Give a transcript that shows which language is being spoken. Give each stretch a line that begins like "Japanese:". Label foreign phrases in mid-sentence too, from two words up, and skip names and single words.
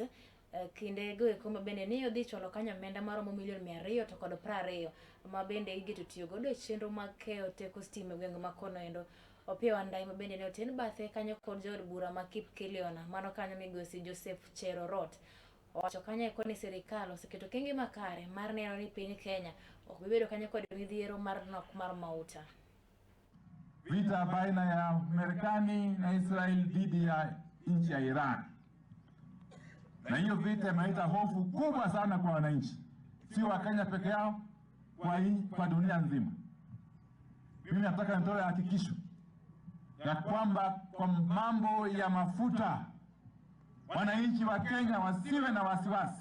Luo (Kenya and Tanzania): Kinde go ekoma bende ni odhi cholo kanyo omenda maromo milion 200 to kod 20 ma bende igeto tiyo godo e chenro mag keyo teko stima e gwenge makono endo. Opiyo Wandayi ma bende ne oten bathe kanyo kod jood bura ma Kipkelion mano kanyo migosi Joseph Cherorot. Owacho kanyo ni sirikal oseketo kenge makare mar neno ni piny Kenya ok bibedo kanyo kod midhiero mar nok mar mauta.
Swahili: Vita baina ya Marekani na Israel dhidi ya nchi ya Iran. Na hiyo vita imeleta hofu kubwa sana kwa wananchi. Si wa Kenya peke yao, kwa dunia nzima. Mimi nataka nitoe hakikisho ya kwamba kwa mambo ya mafuta wananchi wa Kenya wasiwe na wasiwasi.